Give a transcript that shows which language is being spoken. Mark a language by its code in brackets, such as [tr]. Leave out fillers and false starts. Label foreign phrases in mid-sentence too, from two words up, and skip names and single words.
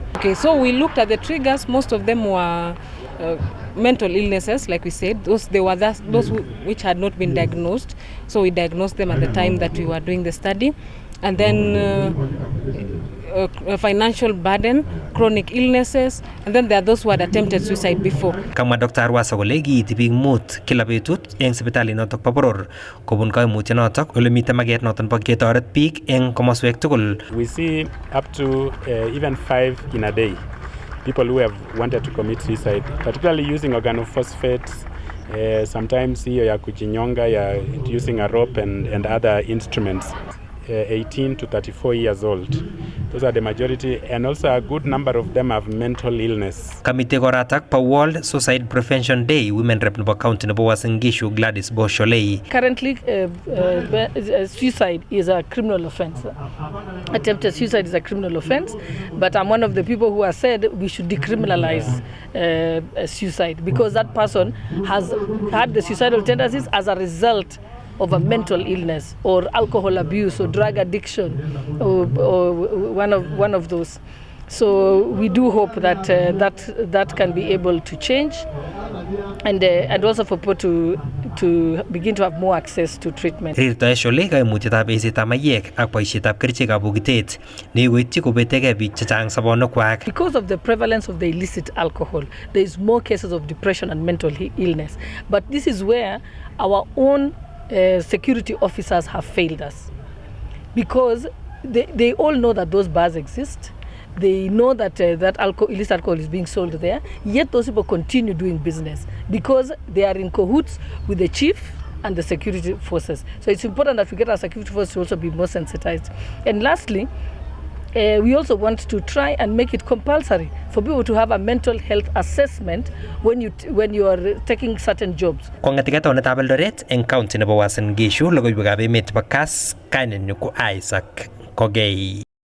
[en] Okay, so we looked at the triggers. Most of them were mental illnesses, like we said. Those which had not been diagnosed. So we diagnosed them at the time that we were doing the study. And then financial burden, chronic illnesses, and then there are those who had attempted suicide before. [kln] Kama Dr. Arwasa kole kiiti biik mut kila betut eng sipitali notok bo boror kobun kaimutiet notok ole mitei maget noton bo ketoret biik eng komoswek tugul. [en] We see up to even 5 in a day people who have wanted to commit suicide, particularly using organophosphates, sometimes [sw] hiyo ya kujinyonga, ya [en] using a rope and other instruments. 18 to 34 years old. Those are the majority, and also a good number of them have mental illness. [kln] Kamite koratak pa World Suicide Prevention Day, [en] Women Rep [kln] nebo County nebo Uasin Gishu Gladys Bosholei. [en] Currently, suicide is a criminal offense. Attempted suicide is a criminal offense, but I'm one of the people who have said we should decriminalize suicide because that person has had the suicidal tendencies as a result of a mental illness or alcohol abuse or drug addiction or one of those. So we do hope that that can be able to change and also for people to begin to have more access to treatment. [kln] Rirtoe shole kaimutietab eisetab maiyek ak boisietab kerichekab bokitet neikoityi kobetegei biik chechang sobonukwak. [en] Because of the prevalence of the illicit alcohol, there is more cases of depression and mental illness. But this is where our own security officers have failed us because they all know that those bars exist. They know that illicit alcohol is being sold there, yet those people continue doing business because they are in cahoots with the chief and the security forces. So it's important that we get our security forces to also be more sensitized. And lastly, we also want to try and make it compulsory for people to have a mental health assessment when you are taking certain jobs. [kln] Kong'etikei taonitab Eldoret eng county nebo Uasin Gishu logoiwekab emet nebo Kass kainenyu ko Isaac Kogei.